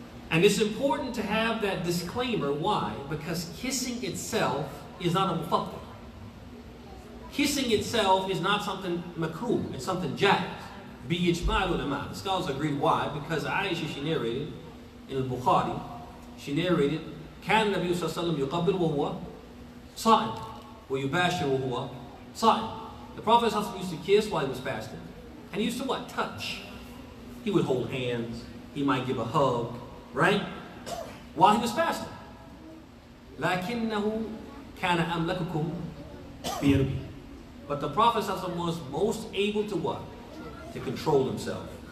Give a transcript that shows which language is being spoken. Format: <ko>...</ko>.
<en>And it's important to have that disclaimer. Why? Because kissing itself is not a mufaddal. Kissing itself is not something makruh, it's something jaiz. Bi ijma' ulama. The scholars agree. Why? Because Aisha, she narrated in Al-Bukhari, she narrated,</en> <ar>كان النبي صلى الله عليه وسلم يقبل وهو صائم ويباشر وهو صائم.</ar> <en>The Prophet used to kiss while he was fasting. And he used to what? Touch. He would hold hands. He might give a hug, right? While he was fasting.</en> <ar>لكنه كان أملككم بيربي.</ar> <en>But the Prophet was most able to what? To control himself.</en>